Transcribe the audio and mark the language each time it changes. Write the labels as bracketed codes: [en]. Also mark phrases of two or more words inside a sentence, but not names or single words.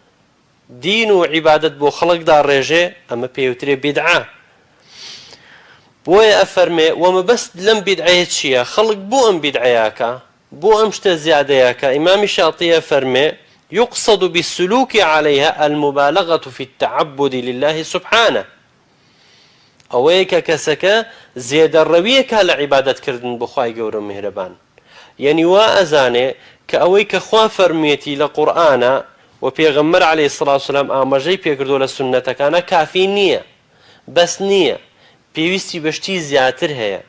[ckb] دین و عیبادەت بۆ خەڵکدا ڕێژێ ئەمە پێوترێ بیدعە بۆیە ئەفەرمێ وەمە بەست لەم بیدعەیە چییە؟ خەڵک بۆ ئەم بیدعەیەکە، بۆ ئەم شتە زیادەیەکە. ئیمامی شاطیە فەرمێ [ar] يقصد بالسلوك عليها المبالغة في التعبد لله سبحانه. [ckb] ئەوەیە کە کەسەکە زێدەڕەویەکە لە عیبادەتکردن بۆ خوای گەورە میهرەبان. یعنی وا ئەزانێ کە ئەوەی کە خوا فەرموویەتی لە قورئانە و پێغەمبەر [ar] عەلەیهی سڵات وسەلام [ckb] ئاماژەی پێکردووە لە سوننەتەکانە کافی نییە، بەس نییە، پێویستی بەشتی زیاتر هەیە.